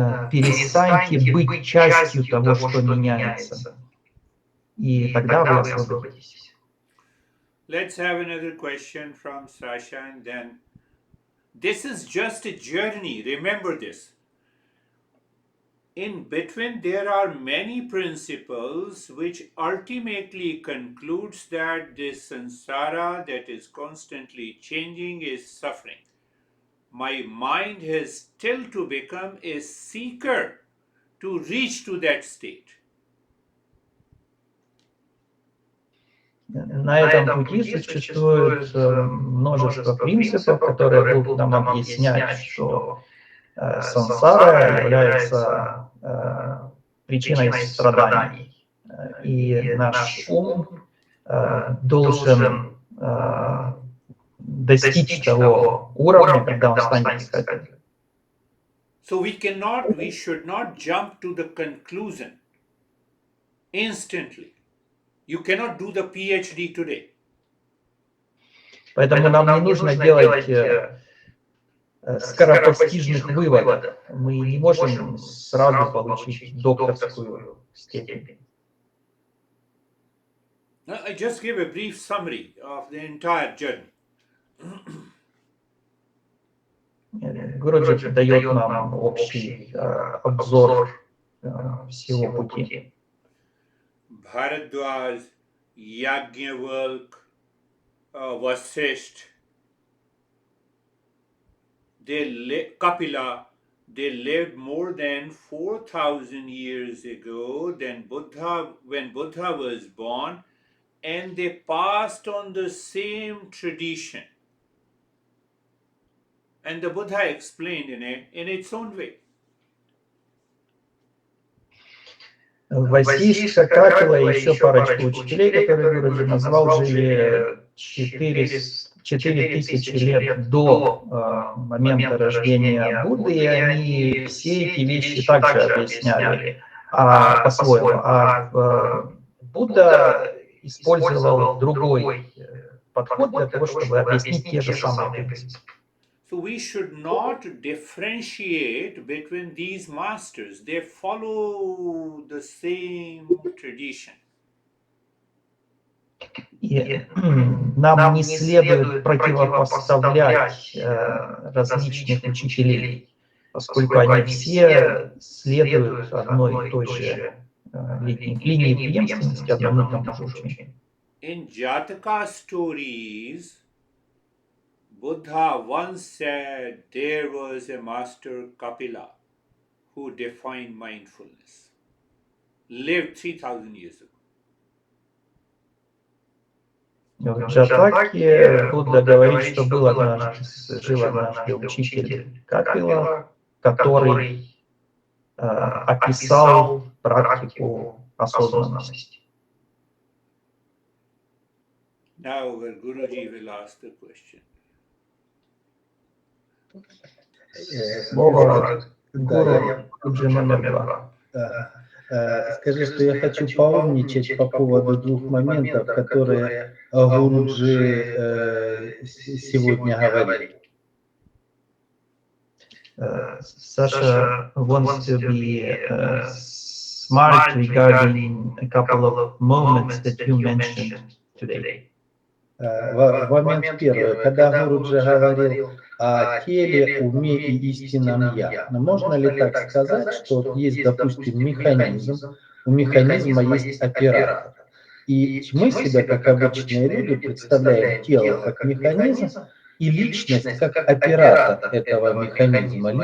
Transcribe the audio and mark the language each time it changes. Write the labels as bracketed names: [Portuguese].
[Russian] Перестаньте быть частью того, что меняется. И тогда вы освободитесь. [English] Let's have another question from Sasha and then. This is just a journey, remember this. In between, there are many principles which ultimately concludes that this samsara that is constantly changing is suffering. My mind has still to become a seeker to reach to that state. [Russian] На этом пути существует множество принципов, которые будут нам объяснять, что сансара является причиной страданий. И наш ум должен достичь того уровня, когда он станет искателем. [English] So we should not jump to the conclusion instantly. You cannot do the PhD today. [Russian] Поэтому нам не нужно делать скоропостижных выводов. Мы не можем сразу получить докторскую степень. [English] I just give a brief summary of the entire journey. [Russian] Гуруджи дает нам общий обзор всего пути. [English] Bharadwaj, Yajnavalk, Vasisht, Kapila, they lived more than 4,000 years ago than Buddha, when Buddha was born, and they passed on the same tradition. And the Buddha explained in its own way. [Russian] Васишка, Капила и еще парочку учителей, которые Гуруджи назвал, жили 4000 лет до момента рождения Будды, и они все эти вещи также объясняли по-своему. А Будда использовал другой подход для того, чтобы объяснить те же самые принципы. [English] So we should not differentiate between these masters. They follow the same tradition. [Russian] И нам не следует противопоставлять различных учителей, поскольку они все следуют одной и той же линии преемственности, одному и тому же учению. [English] In Jataka stories, Buddha once said there was a master Kapila who defined mindfulness, lived 3,000 years ago. [Russian] В Джатаке Будда говорит, что жил однажды учитель Капила, который описал практику осознанности. [English] Now Guruji will ask the question. [Russian] Слово Гуру номер 2. Скажи, что я хочу поумничать по поводу двух моментов, которые Гуруджи сегодня говорил. [English] Sasha wants to be smart regarding a couple of moments that you mentioned today. [Russian] Момент первый, когда Гуруджи говорил о теле, уме и истинном «я». Но можно ли так сказать, что есть, допустим, механизм, у механизма есть оператор? И мы себя, как обычные люди, представляем тело как механизм и личность как оператор этого механизма.